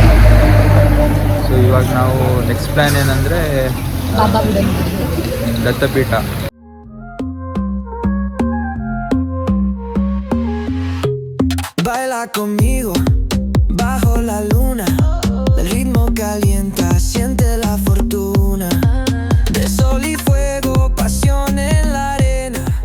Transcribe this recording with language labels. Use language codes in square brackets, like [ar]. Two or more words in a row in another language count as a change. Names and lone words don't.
[kn] ಸೊ ಇವಾಗ ನಾವು [en] next plan [kn] ಏನಂದರೆ ಬಾಬಾ ಬುಡನ್ಗಿರಿ. ದತ್ತಪೀಠ. [es] Baila conmigo bajo la luna, el ritmo calienta, siente la fortuna, de sol y fuego, pasión en la arena.